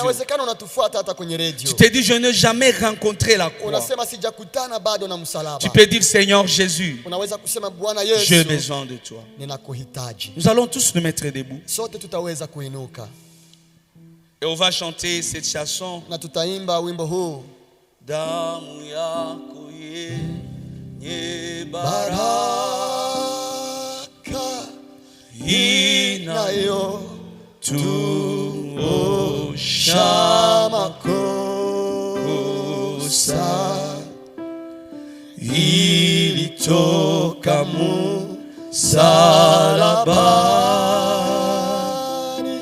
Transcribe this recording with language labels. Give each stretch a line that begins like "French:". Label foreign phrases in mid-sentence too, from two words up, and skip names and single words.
Swahili: Inawezekana unatufuata hata kwenye
French: Tu
Swahili: radio.
French: te dis, je n'ai jamais rencontré la croix.
Swahili: Unasema sijakutana bado na
French: Tu
Swahili: msalaba.
French: peux dire, Seigneur Jésus,
Swahili: Unaweza kusema Bwana
French: j'ai
Swahili: Yesu,
French: besoin de toi.
Swahili: ninakuhitaji.
French: Nous allons tous nous mettre debout.
Swahili: Sote tutaweza kuinuka
French: Et on va chanter cette chanson.
Swahili: na tutaimba wimbo huu. Damu yako yenye baraka Baraka inayotuosha makosa ilitoka msalabani.